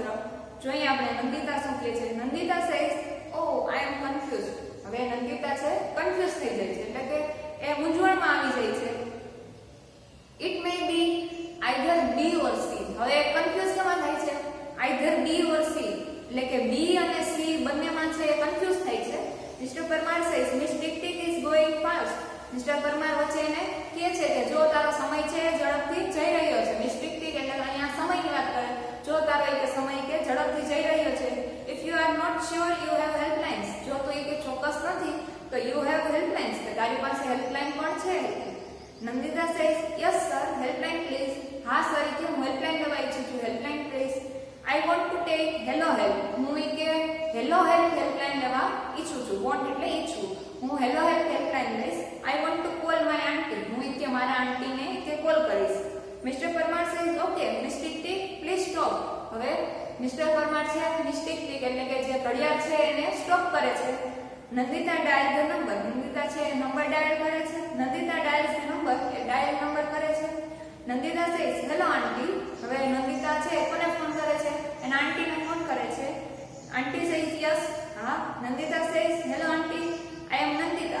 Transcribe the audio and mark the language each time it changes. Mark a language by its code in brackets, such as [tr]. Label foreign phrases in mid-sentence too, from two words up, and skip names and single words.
[gu] જોઈએ આપણે નંદિતા શું કહે છે. નંદિતા [en] says oh I am confuse. [gu] હવે નંદિતા છે કન્ફ્યુઝ થઈ જાય છે એટલે કે એ મૂંઝવણમાં આવી જાય છે. [en] it may be either B or C. [gu] હવે કન્ફ્યુઝ કેમાં થાય છે [en] either B or C [gu] એટલે કે બી અને સી બંનેમાં છે એ કન્ફ્યુઝ થાય છે. [en] Mr. Parmar says Miss Tick Tick is going fast. [gu] Mr. Parmar વચ્ચે એને કહે છે કે જો તારો સમય છે ઝડપથી જઈ રહ્યો છે. Miss Tick Tick એટલે અહીંયા સમયની વાત કરે. જો તારો એક સમય કે ઝડપથી જઈ રહ્યો છે. [en] If you are not sure you have helplines. [gu] જો તું એક ચોક્કસ નથી તો [en] you have helplines [gu] કે તારી પાસે હેલ્પલાઇન પણ છે. [en] Nandita says yes sir helpline please. [gu] હા સર કે હું હેલ્પલાઇન લેવા ઈચ્છું છું. [en] helpline please. I want to take hello help. [gu] હું કે [en] hello help [gu] હેલ્પલાઇન લેવા ઈચ્છું છું. want એટલે ઈચ્છું. હું [en] hello help [gu] હેલ્પલાઇન લઈશ. [en] I want to call my auntie. [gu] હું કે મારા આંટીને કે કોલ કરીશ. [en] Mr. Parmar says okay Miss Tick Tick please stop. [gu] હવે Mr. Parmar છે Miss Tick Tick એટલે કે જે ઘડિયાળ છે એને સ્ટોપ કરે છે. નંદિતા [en] dial the number. [gu] નંદિતા છે નંબર ડાયલ કરે છે. નંદિતા [en] dials the number [gu] એ ડાયલ નંબર કરે છે. [en] નંદિતા says hello aunty. [gu] હવે નંદિતા છે કોને ફોન કરે છે એના આંટીને ફોન કરે છે. [en] Aunty says yes હા. Nandita says hello aunty I am Nandita.